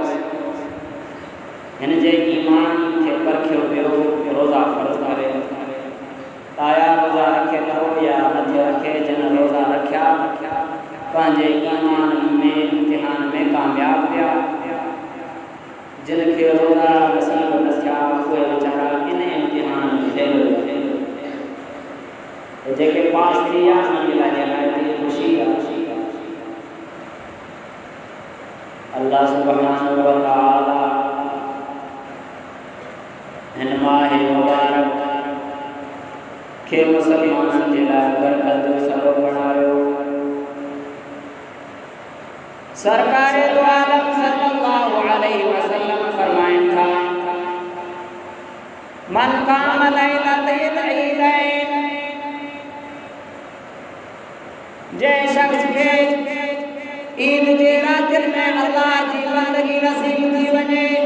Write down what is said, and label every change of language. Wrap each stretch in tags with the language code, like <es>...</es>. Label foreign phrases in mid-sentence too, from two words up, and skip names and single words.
<sd>हिन जे ईमान खे परखियो वियो रोज़ा फ़र्ज़ करे ताया रोज़ा रखे थो या नथो रखे जिन रोज़ा रखिया पंहिंजे ईमान में इम्तिहान में कामयाब थिया जिन खे रोज़ा नसीब न थिया उहे वीचारा इन इम्तिहान में फेल जेके पास थी विया उन्हनि जे लाइ ख़ुशी आहे।</sd> <ar>الله سبحانه وتعالى</ar> <sd>हिन माह मुबारक खे मुसलमाननि जे लाइ बरकत जो सबब बणायो। सरकार दो आलम</sd> <ar>صلى الله عليه وسلم</ar> <sd>फरमाइन था</sd> <ar>من قام ليلة العيدين</ar> <sd>जे शख्स के ईद जे रात में अल्लाह जी बंदगी नसीब थी वने</sd>